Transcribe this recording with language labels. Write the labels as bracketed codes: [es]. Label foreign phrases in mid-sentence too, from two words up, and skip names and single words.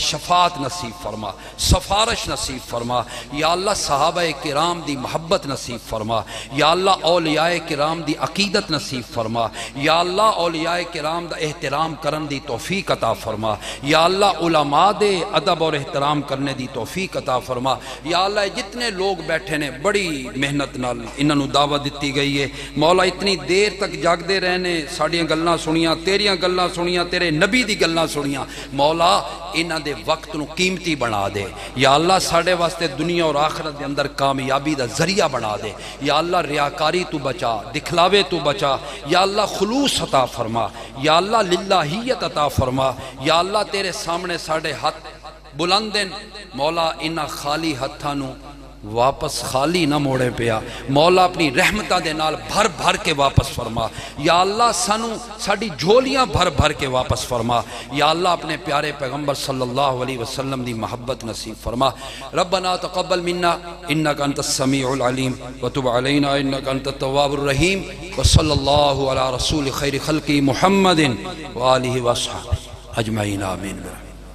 [pa] شفاعت نصیب فرما، سفارش نصیب فرما یا اللہ صحابہ کرام دی محبت نصیب فرما یا اللہ اولیاء کرام دی عقیدت نصیب فرما یا اللہ اولیاء کرام دا احترام کرن دی توفیق عطا فرما یا اللہ علماء دے ادب اور احترام کرنے دی توفیق عطا فرما یا اللہ جتنے لوگ بیٹھے نے بڑی محنت نال انہاں نو دعوت دتی گئی ہے مولا، اتنی دیر تک جاگدے رہنے ساڑیاں گلاں سنیاں تیریاں گلاں سنیاں تیرے نبی دی گلاں سنیاں مولا انہاں دے وقت نو قیمتی بنا دے یا اللہ ساڑے واسطے دنیا اور آخرت دے اندر کامیابی دا ذریعہ بنا دے یا اللہ ریاکاری تو بچا، دکھلاوے تو بچا یا اللہ خلوص عطا فرما یا اللہ للہیت عطا فرما یا اللہ تیرے سامنے ساڑے ہاتھ بلندن مولا انہاں خالی ہتھاں نو واپس خالی نہ موڑے پیا مولا اپنی رحمتہ دے نال بھر بھر کے واپس فرما یا اللہ سانو ساڑی جھولیاں بھر بھر کے واپس فرما یا اللہ اپنے پیارے پیغمبر صلی اللہ علیہ وسلم دی محبت نصیب فرما [ar] ربنا تقبل منا انکا انت السمیع العلیم وتب علینا انکا انت التواب الرحیم وصلی اللہ علی رسول خیر خلقی محمد وآلہ وصحبہ اجمعین آمین برحمت